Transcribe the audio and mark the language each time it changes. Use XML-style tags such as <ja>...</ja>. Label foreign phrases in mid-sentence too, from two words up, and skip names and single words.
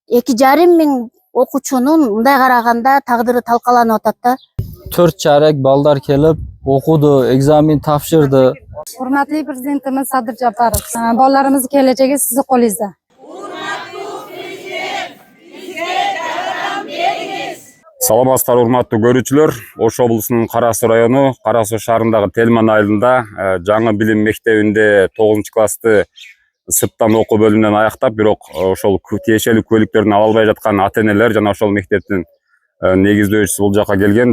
<ky>2,5 мың окуучунун мындай караганда тагдыры талкаланып атат да. 4 чарек балдар келип окуду, экзамен тапшырды.</ky> <uz>Hurmatli Prezidentimiz Sadir Japarov, bolalarimiz kelajagi sizni qo'lingizda.</uz> <ky>Саламатсыздар, урматтуу көрүүчүлөр. Ош облусунун Кара Суу району Кара Суу шаарындагы Телман айылында жаңы билим мектебинде 9-классты сырттан окуу бөлүмүнөн аяктап, бирок ошол тиешелүү көлүктөрүн ала албай жаткан ата-энелер жана ошол мектептин негиздөөчүсү бул жака келген.</ky>